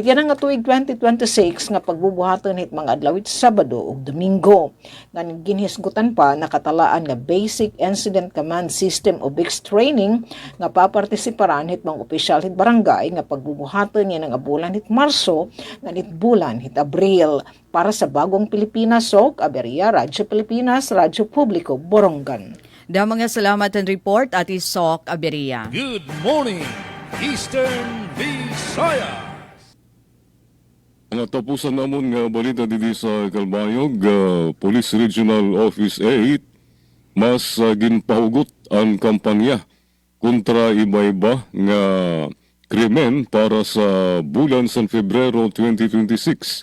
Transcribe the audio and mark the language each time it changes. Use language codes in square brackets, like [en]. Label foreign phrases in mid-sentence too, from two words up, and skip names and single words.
[war] yan nga tuig 2026 nga pagbubuhaton hit mga adlaw Sabado ug Domingo nga ginhisgutan pa nakatalaan nga Basic Incident Command System o BICS training nga papartisiparan hit mga opisyal hit barangay nga pagbubuhaton niya ng bulan hit Marso nga hit bulan hit Abril para sa Bagong Pilipinas SOC Aberia Radyo Pilipinas Radyo Publiko Borongan. Da mga salamat ang report at Sok Aberia. [en] Good morning, Eastern Visayas. [war] Ang tapusan namon nga balita dito sa Calbayog, Police Regional Office 8, mas ginpahugot ang kampanya kontra iba-iba nga krimen para sa bulan sa Febrero 2026.